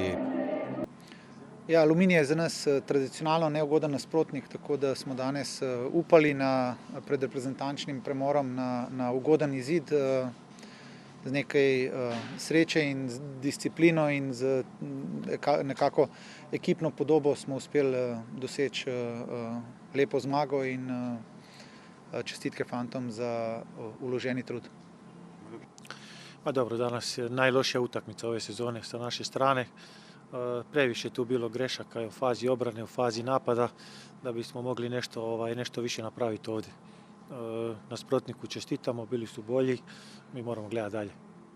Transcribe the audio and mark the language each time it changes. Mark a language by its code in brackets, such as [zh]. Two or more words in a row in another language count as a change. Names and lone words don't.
[sl] Ja, Aluminij je za nas tradicionalno neugoden nasprotnik, tako da smo danes upali pred reprezentančnim premorom na ugoden izid. Z nekaj sreče in z disciplino in z nekako ekipno podobo smo uspeli doseči lepo zmago in čestitke fantom za uloženi trud. [hr] Pa dobro, danas je najlošija utakmica ove sezone sa naše strane. Previše je tu bilo grešaka u fazi obrane, u fazi napada, da bismo mogli nešto više napraviti ovdje. [sl] Nasprotniku čestitamo, bili su bolji, mi moramo gledati dalje.